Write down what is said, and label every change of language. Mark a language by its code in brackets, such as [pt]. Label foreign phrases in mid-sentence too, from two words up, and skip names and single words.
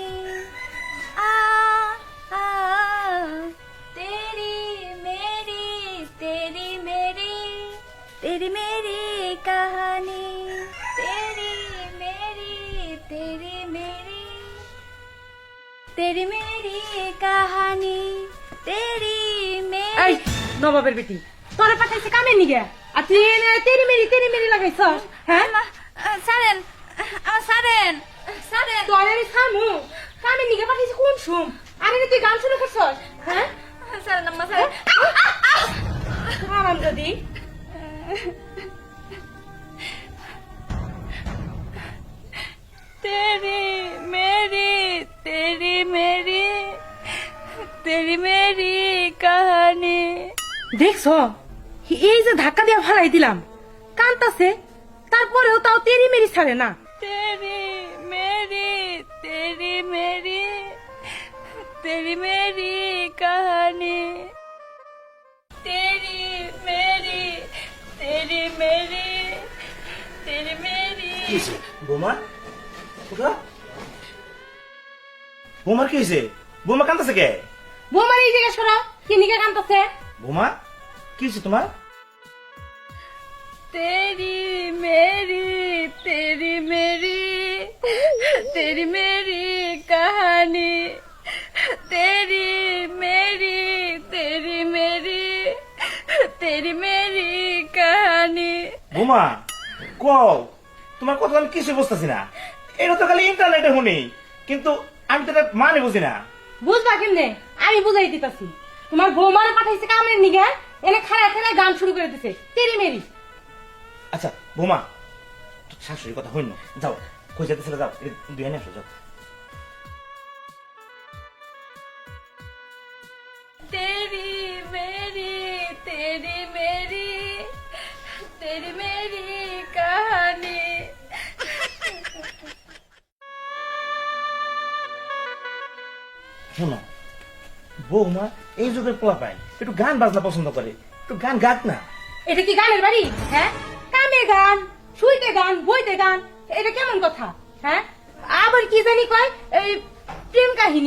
[hi] आ आ तेरी मेरी, तेरी मेरी, तेरी मेरी कहानी, तेरी मेरी, तेरी मेरी, तेरी मेरी कहानी, तेरी मेरी। [bn] এই নবাবের বেটি তোরে পাঠাইছে কামে নিগে আর তুই এনে [hi] तेरी मेरी [bn] লাগাইছ হ্যাঁ সারেন সারেন সারেন তোরে সামু কামে নিগে পাঠাইছে কোন শুম আরে তুই গান শুরু করছস হ্যাঁ সারেন আম্মা সারেন। হারাম যদি [hi] तेरी मेरी, तेरी मेरी, तेरी मेरी कहानी। [bn] দেখছ এই যে ধাক্কা দিয়া ফালাই দিলাম কান্তাছে তারপরেও তাও [hi] तेरी मेरी [bn] ছাড়ে না [hi] तेरी मेरी, तेरी मेरी, तेरी मेरी कहानी, तेरी मेरी, तेरी मेरी, तेरी मेरी। [bn] বোমা কোথা বোমার কি হয়েছে? বোমা কান্দাছে কে? বৌমার এই জিজ্ঞেস করো কি নিগে কান্তাছে বোমা কি হয়েছে তোমার? [hi] तेरी मेरी, तेरी मेरी, तेरी मेरी कहानी, तेरी मेरी, तेरी मेरी, तेरी मेरी कहानी। [bn] বোমা কও তোমার কথা আমি কিছু বুঝতেছি না। এটা তো খালি ইন্টারনেটে শুনি, কিন্তু আমি তো এটা মানে বুঝি না। বুঝবা কেমনে আমি বুঝাই দিতাছি তোমার বৌমার পাঠাইছে কামের নিগে এনে খাড়া খাড়া গান শুরু করে দিছে [hi] तेरी मेरी [bn] আচ্ছা বোমা তোর শাশুড়ির কথা হইন যাও, কই যেতেছিল যাও, দুই আনে আসো যাও। [hi] तेरी मेरी, तेरी मेरी, तेरी मेरी कहानी। [bn] শোনো বৌমা এই যুগের পোলা পায় একটু গান বাজনা পছন্দ করে, একটু গান গাক না। এটা কি গানের বাড়ি হ্যাঁ কামে গান শুইতে গান বইতে গান এটা কেমন কথা হ্যাঁ আবার কি জানি কয় এই প্রেম কাহিনী